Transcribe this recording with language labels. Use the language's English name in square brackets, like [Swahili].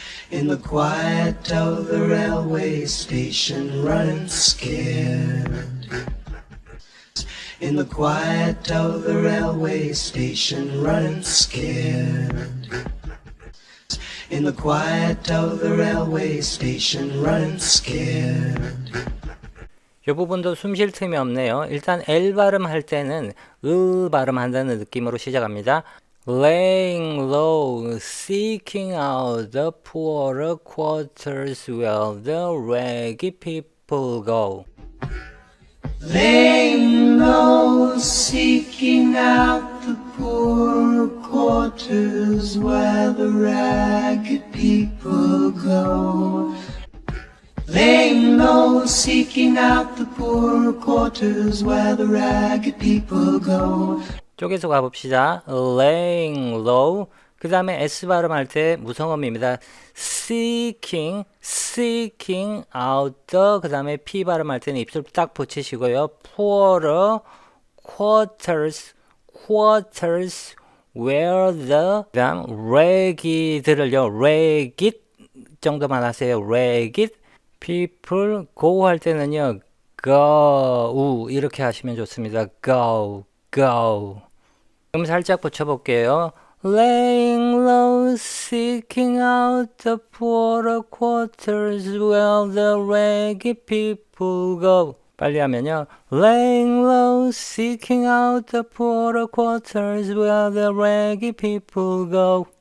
[English] In the quiet of the railway station, running scared. In the quiet of the railway station, running scared. In the quiet of the railway station, running scared. [Korean] 이 부분도 숨 쉴 틈이 없네요. 일단 L 발음할 때는 발음한다는 느낌으로 시작합니다. [English] Laying low, seeking out the poorer quarters where the raggy people go. Laying low, seeking out the poor quarters where the ragged people go. Laying low, seeking out the poor quarters where the ragged people go. [Korean] 쪼개서 가봅시다. [English] Laying low. [Korean] 그 다음에 S 발음할 때 무성음입니다. [English] Seeking, seeking out the. [Korean] 그 다음에 P 발음할 때는 입술 딱 붙이시고요. [English] Poorer quarters, quarters where the. [Korean] 그 다음 [English] ragged를요. [Korean] ragged 정도만 하세요. [English] ragged. people go [Korean] 할 때는요. go 이렇게 하시면 좋습니다. go, go. 그럼 살짝 붙여볼게요. [English] Laying low, seeking out the poorer quarters where the raggy people go. [Korean] 빨리 하면요. [English] Laying low, seeking out the poorer quarters where the raggy people go.